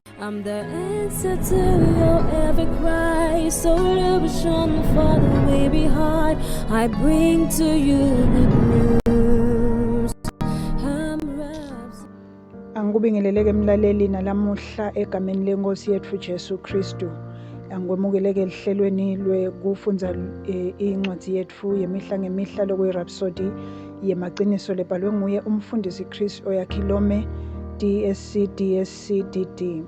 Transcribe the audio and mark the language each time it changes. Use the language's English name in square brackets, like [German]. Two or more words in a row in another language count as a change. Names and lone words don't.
[English] I'm the answer to your every cry. So illusion for the way behind. I bring to you good news. [Swati] Angikubingeleleke emlaleli nalamuhla egameni lenkosi yethu Jesu Kristu. Angikwemukeleke ehlelweni lwekufundza incwadi yethu yemihla ngemihla lokuyirhapsody yemaqiniso lebhalwe nguye umfundisi Chris Oyakhilome DSC DD.